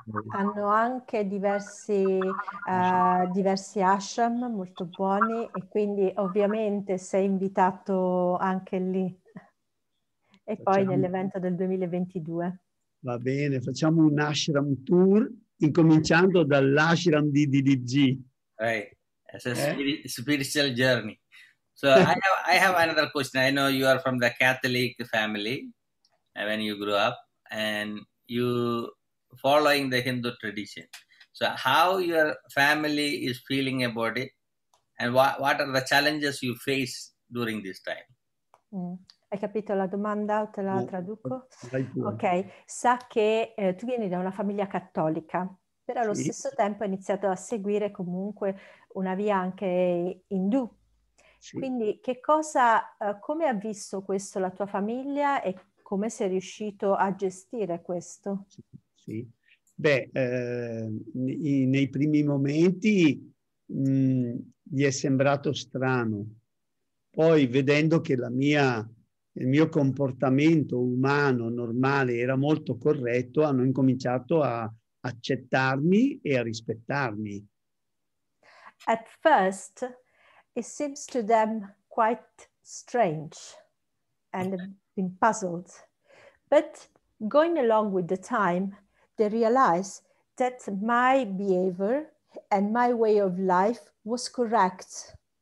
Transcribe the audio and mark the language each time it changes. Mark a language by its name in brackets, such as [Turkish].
[Italian] Hanno anche diversi ashram molto buoni e quindi ovviamente sei invitato anche lì. E poi nell'evento del 2022. Va bene, facciamo un ashram tour incominciando dall'ashram di Dileepji. [English] Right, it's a spiritual journey. So I have another question. I know you are from the Catholic family when you grew up, and you following the Hindu tradition. So how your family is feeling about it, and what are the challenges you face during this time? [Italian] Hai capito la domanda? Te la traduco? Ok, sa che tu vieni da una famiglia cattolica, però allo stesso tempo hai iniziato a seguire comunque una via anche indù. Quindi come ha visto questo la tua famiglia e come sei riuscito a gestire questo? Beh, nei primi momenti gli è sembrato strano. Poi vedendo che il mio comportamento umano normale era molto corretto, hanno incominciato a accettarmi e a rispettarmi. [English] At first, it seems to them quite strange and been puzzled. But going along with the time, they realize that my behavior and my way of life was correct.